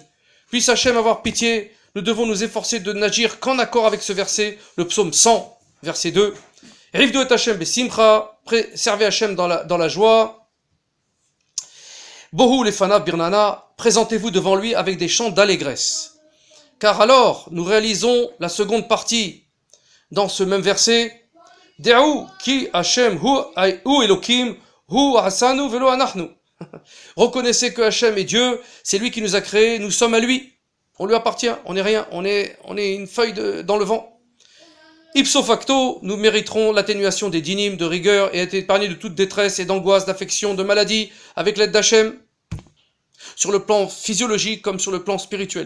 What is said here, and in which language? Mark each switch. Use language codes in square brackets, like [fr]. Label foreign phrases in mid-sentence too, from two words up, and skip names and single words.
[fr] Puisse Hachem avoir pitié, nous devons nous efforcer de n'agir qu'en accord avec ce verset, le psaume 100, verset 2. [he] עבדו את השם בשמחה, [fr] servez Hachem dans la joie. [he] בואו לפניו ברננה, [fr] présentez-vous devant lui avec des chants d'allégresse. Car alors, nous réalisons la seconde partie dans ce même verset. [he] דעו כי השם הוא אלהים הוא עשנו ולא אנחנו. [fr] Reconnaissez que Hachem est Dieu, c'est lui qui nous a créés, nous sommes à lui. On lui appartient, on n'est rien, on est une feuille dans le vent. Ipso facto, nous mériterons l'atténuation des dinim, de rigueur, et être épargnés de toute détresse et d'angoisse, d'affection, de maladie, avec l'aide d'Hachem, sur le plan physiologique comme sur le plan spirituel.